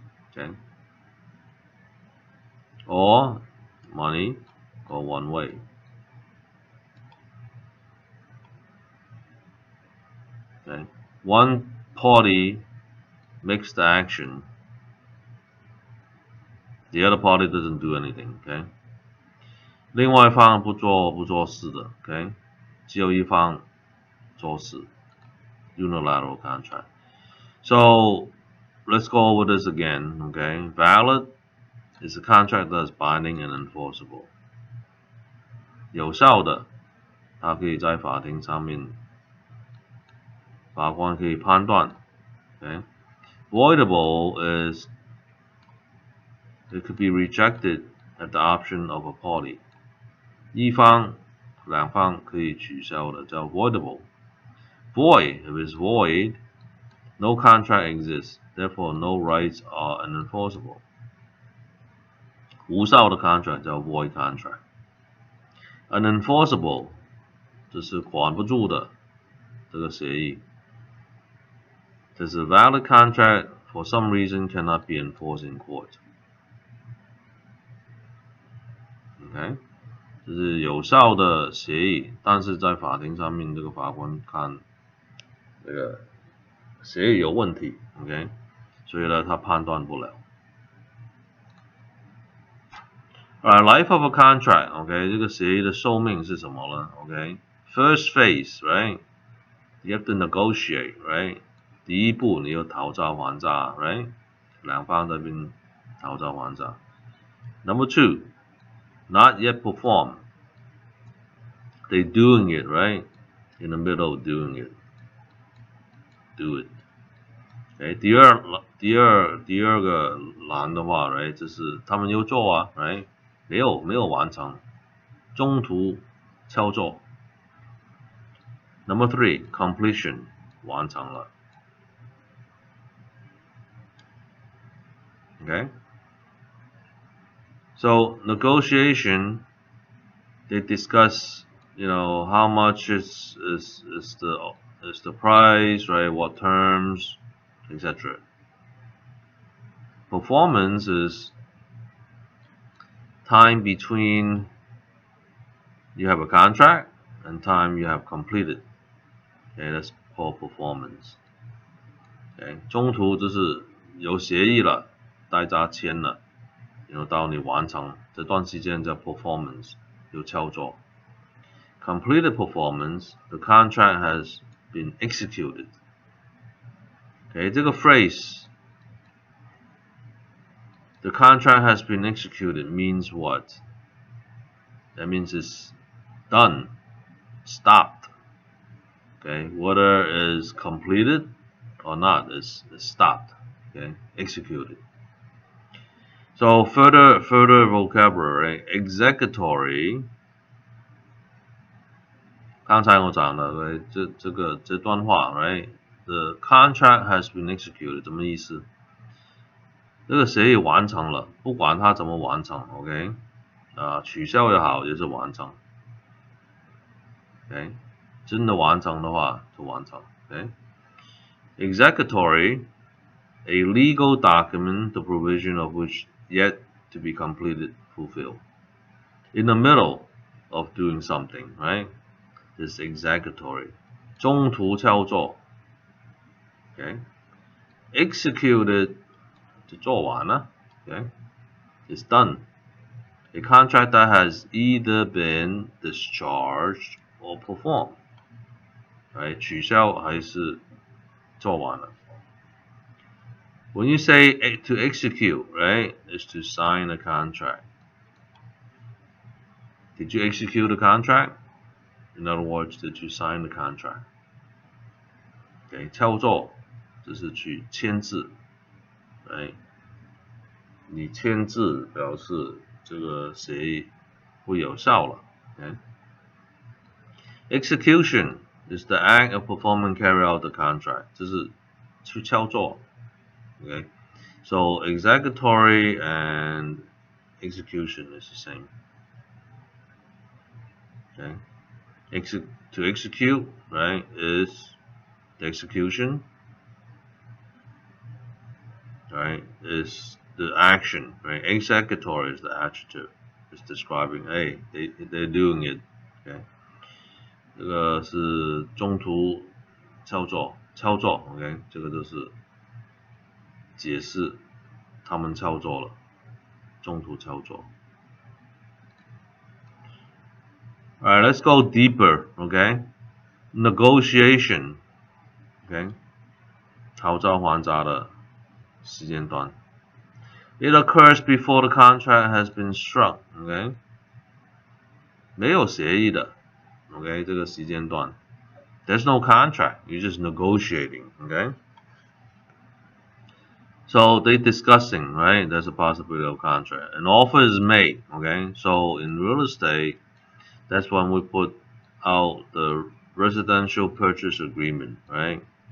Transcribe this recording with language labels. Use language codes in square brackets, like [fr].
[en] Okay, or money go one way. Okay, one party makes the action, the other party doesn't do anything. [zh] Okay, 另外一方不做事的。 Okay， 只有一方做事。 [en] Unilateral contract. So let's go over this again. Okay, valid is a contract that is binding and enforceable. [zh] 有效的，它可以在法庭上面，法官可以判断。 [en] Okay, voidable is it could be rejected at the option of a party. [zh] 一方、两方可以取消的，叫 voidable. [en] Void, if it's void, no contract exists, therefore no rights are unenforceable. [zh] 无效的 contract 叫 void contract. Unenforceable 就是管不住的这个协议。 [en] There's a valid contract for some reason cannot be enforced in court. [zh] Okay， 就是有效的协议，但是在法庭上面，这个法官看这个协议有问题 ，OK， 所以呢，他判断不了。 [en] Life of a contract， OK， [zh] 这个协议的寿命是什么呢 [en] ？OK，First phase， right？You have to negotiate， right？ [zh] 第一步你要讨价还价 ，right？两方这边讨价还价。 [en] Number 2, not yet performed. They doing it, right? In the middle of doing it. Do it. [zh] Okay, 第二个栏的话 ，right， 就是他们有做啊 ，right， 没有完成，中途操作。 [en] Number 3, completion [zh] 完成了。 [en] Okay, so negotiation, they discuss, how much is the price, right? What terms, etc. Performance is time between you have a contract and time you have completed. Okay, that's called performance. [zh] Okay, 中途就是有协议了，大家签了，到你完成这段时间叫 performance， 有操作。 [en] Completed performance, the contract has been executed. Okay, 这个 phrase, the contract has been executed means what? That means it's done, stopped. Okay, whether it's completed or not, it's stopped. Okay, executed. So further vocabulary, executory. [zh] 刚才我讲的，这段话 ，right? [en] The contract has been executed， [zh] 什么意思？这个协议完成了，不管它怎么完成 ，OK？取消也好，也是完成 ，OK？真的完成的话就完成 [en] ，OK？Executory, a legal document, the provision of which yet to be completed, fulfilled. In the middle of doing something, right? Is executory. [zh] 中途操作 [en] ，OK? Executed [zh] 就做完了 [en] ，OK? It's done. A contract that has either been discharged or performed. [zh] Right? 取消还是做完了。 [en] When you say to execute, right, is to sign a contract. Did you execute the contract? In other words, did you sign the contract? [zh] Okay, 敲作就是去签字 ，right？你签字表示这个协议会有效了。 [en] Okay? Execution is the act of performing carry out the contract， [zh] 这是去敲作。 [en] Okay? So executory and execution is the same. Okay? To execute, right, is the execution, right, is the action, right? Executory is the adjective. It's describing, hey, they're doing it. Okay? [zh] 这个是中途操作，OK， 这个就是解释他们操作了，中途操作。 [en] Alright, let's go deeper, okay? [zh] Negotiation, okay? 讨价还价的时间段。 [en] It occurs before the contract has been struck, okay? [zh] 没有协议的 ，OK， 这个时间段。 [en] There's no contract, you're just negotiating, okay? So they're discussing, right? There's a possibility of contract. An offer is made, okay? So in real estate, that's when we put out the residential purchase agreement, right?